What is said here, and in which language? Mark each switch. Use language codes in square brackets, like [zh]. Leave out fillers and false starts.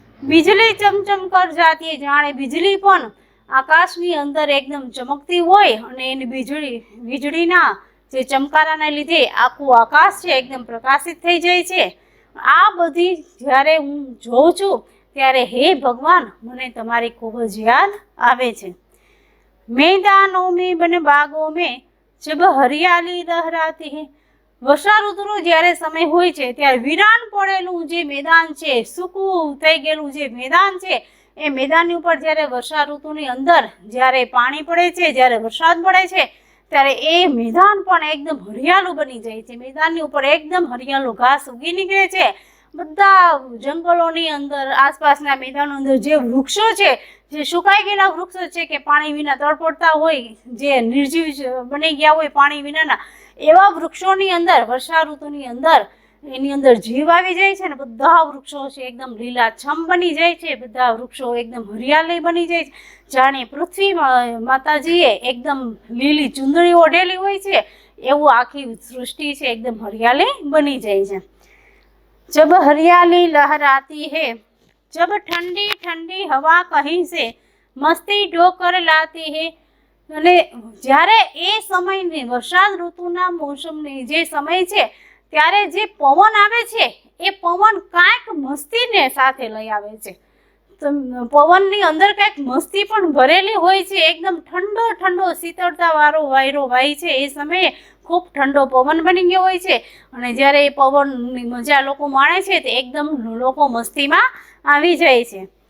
[gu] વીજળી ચમચમ કર જાતી, જાણે વીજળી પણ આકાશની અંદર એકદમ ચમકતી હોય અને એની વીજળીના જે ચમકારાને લીધે આખું આકાશ છે એકદમ પ્રકાશિત થઈ જાય છે આ બધી જ્યારે હું જોઉં છું ત્યારે હે ભગવાન મને તમારી ખૂબ જ યાદ આવે છે। [hi] मैदानों में बन बागों में जब हरियाली लहराती है। [gu] वर्षा ऋतुनो જ્યારે સમય હોય છે ત્યારે વિરાન પડેલું જે મેદાન છે, સૂકું થઈ ગયેલું જે મેદાન છે, એ મેદાનની ઉપર જ્યારે વર્ષા ઋતુની અંદર જ્યારે પાણી પડે છે, જ્યારે વરસાદ પડે છે, ત્યારે એ મેદાન પણ એકદમ હરિયાળું બની જાય છે। મેદાનની ઉપર એકદમ હરિયાળું ઘાસ ઉગી નીકળે છે। બધા જંગલોની અંદર, આસપાસના મેદાનો અંદર જે વૃક્ષો છે, જે સુકાઈ ગયેલા વૃક્ષો છે કે પાણી વિના તડપડતા હોય, જે નિર્જીવ બની ગયા હોય પાણી વિનાના, એવા વૃક્ષોની અંદર વર્ષા ઋતુની અંદર એની અંદર જીવ આવી જાય છે ને બધા વૃક્ષો છે એકદમ લીલાછમ બની જાય છે। બધા વૃક્ષો એકદમ હરિયાળી બની જાય છે, જાણે પૃથ્વી માતાજીએ એકદમ લીલી ચુંદડી ઓઢેલી હોય છે એવું આખી સૃષ્ટિ છે એકદમ હરિયાળી બની જાય છે। [hi] जब हरियाली लहराती है, जब ठंडी ठंडी हवा कहीं से मस्ती ढोकर लाती है। [gu] અને જ્યારે એ સમયની વરસાદ ઋતુના મોસમની જે સમય છે ત્યારે જે પવન આવે છે એ પવન કાંઈક મસ્તીને સાથે લઈ આવે છે। તો પવનની અંદર કાંઈક મસ્તી પણ ભરેલી હોય છે। એકદમ ઠંડો ઠંડો શીતળતા વાળો વાયરો વાય છે એ સમયે ખૂબ ઠંડો પવન બની ગયો હોય છે અને જ્યારે એ પવનની મજા લોકો માણે છે તો એકદમ લોકો મસ્તીમાં આવી જાય છે।